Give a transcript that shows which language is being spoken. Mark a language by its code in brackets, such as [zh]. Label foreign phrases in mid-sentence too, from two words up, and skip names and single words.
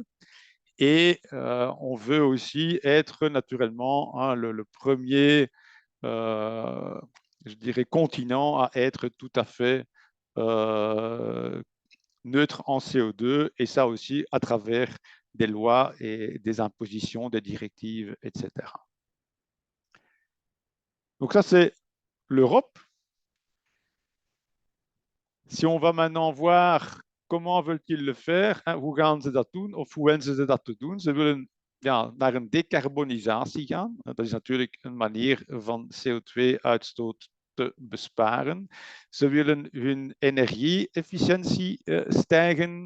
[fr] Et on veut aussi être naturellement le premier, je dirais, continent à être tout à fait neutre en CO2, et ça aussi à travers des lois et des impositions, des directives, etc. Donc ça, c'est l'Europe. Si on va maintenant voir comment veulent-ils le faire, [nl] hoe gaan ze dat doen of hoe wensen ze dat te doen? Ze willen naar een decarbonisatie gaan. Dat is natuurlijk een manier van CO2-uitstoot te besparen. Ze willen hun energie-efficiëntie stijgen.